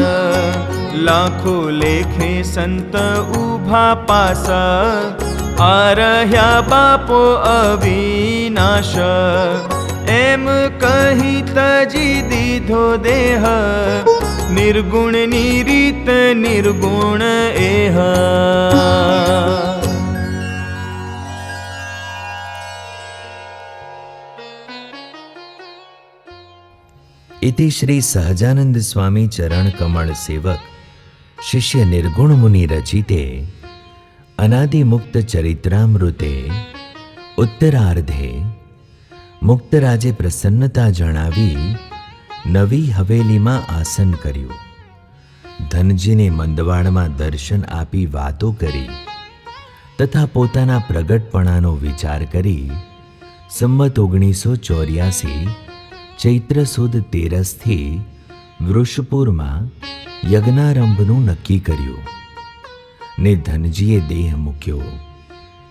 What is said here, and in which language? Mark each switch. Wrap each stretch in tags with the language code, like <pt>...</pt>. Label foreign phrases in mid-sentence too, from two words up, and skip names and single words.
<gu>લાખો લેખે સંત ઊભા પાસા, આ રહ્યા બાપો અવિનાશ. એમ કહી તજી દીધો દેહ, નિર્ગુણની રીત નિર્ગુણ એહ.</gu> <sa>इति श्री सहजानंद स्वामी चरण कमल सेवक शिष्य निर्गुण मुनि रचिते अनादि मुक्त चरित्रामृते उत्तरार्धे</sa> <gu>મુક્તરાજે પ્રસન્નતા જણાવી નવી હવેલીમાં આસન કર્યું. ધનજીને મંદવાડમાં દર્શન આપી વાતો કરી તથા પોતાના પ્રગટપણાનો વિચાર કરી સંમત 1984 ચૈત્ર સુદ 13થી વૃષપુરમાં યજ્ઞારંભનું નક્કી કર્યું ને ધનજીએ દેહ મૂક્યો.</gu>